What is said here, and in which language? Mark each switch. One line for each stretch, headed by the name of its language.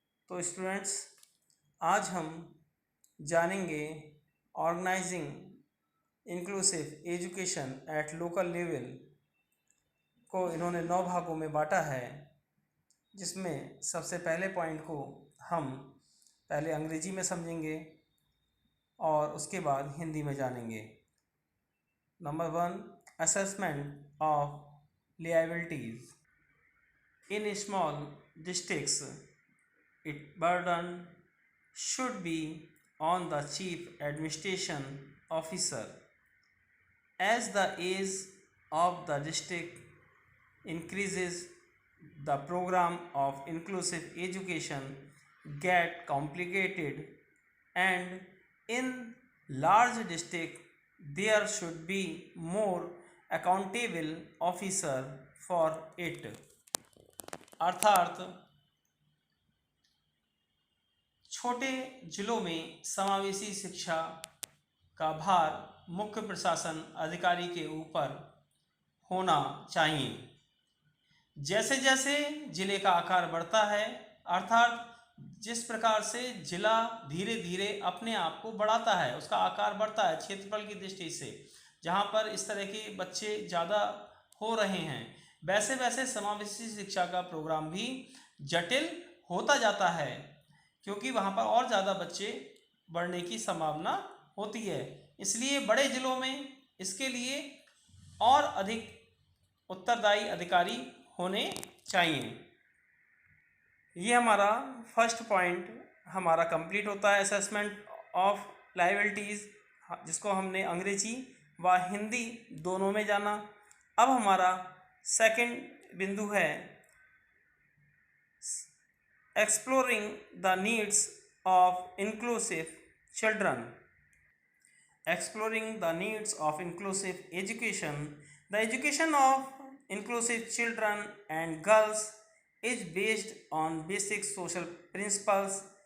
Hindi: तो स्टूडेंट्स, आज हम जानेंगे organising inclusive education at local level को इन्होंने 9 भागों में बांटा है, जिसमें सबसे पहले पॉइंट को हम पहले अंग्रेजी में समझेंगे और उसके बाद हिंदी में जानेंगे।
English: नंबर 1, assessment of liabilities. In small districts it burden should be on the chief administration officer. As the age of the district increases, the program of inclusive education get complicated, and in large district there should be more accountable officer for it।
Hindi: अर्थात छोटे जिलों में समावेशी शिक्षा का भार मुख्य प्रशासन अधिकारी के ऊपर होना चाहिए। जैसे जैसे जिले का आकार बढ़ता है, अर्थात जिस प्रकार से जिला धीरे धीरे अपने आप को बढ़ाता है, उसका आकार बढ़ता है क्षेत्रफल की दृष्टि से, जहाँ पर इस तरह के बच्चे ज़्यादा हो रहे हैं, वैसे वैसे समावेशी शिक्षा का प्रोग्राम भी जटिल होता जाता है, क्योंकि वहाँ पर और ज़्यादा बच्चे बढ़ने की संभावना होती है। इसलिए बड़े ज़िलों में इसके लिए और अधिक उत्तरदायी अधिकारी होने चाहिए। ये हमारा फर्स्ट पॉइंट हमारा कंप्लीट होता है, असेसमेंट ऑफ लायबिलिटीज़, जिसको हमने अंग्रेजी व हिंदी दोनों में जाना। अब हमारा सेकंड बिंदु है
English: exploring the needs of inclusive children. Exploring the needs of inclusive education. The education of inclusive children and girls is based on basic social principles.